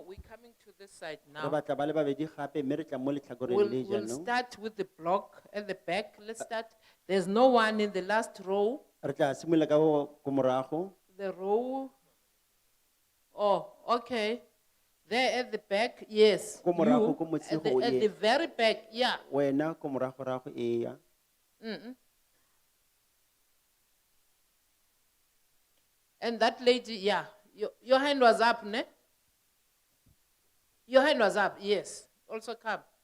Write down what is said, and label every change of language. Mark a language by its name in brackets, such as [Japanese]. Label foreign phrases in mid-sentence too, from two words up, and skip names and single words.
[English] We're coming to this side [Tswana] Re [English] now. [Tswana] batla ba le babedi gape mme re tla mo letlhakoreng le [English] We'll [Tswana] jaanong. [English] start with the block at the back. Let's start. There's no one in the last row. [Tswana] Re tla simolola ka ko morago. [English] The row. Oh, okay. There at the back, yes. [Tswana] Ko morago, [English] You, [Tswana] ko [English] at [Tswana] motsego, [English] at yeah. the very back, yeah. [Tswana] Wena ko morago eya. [English] Mm-mm. And that lady, yeah. Your hand was up, ne? Your hand was up, yes. Also come.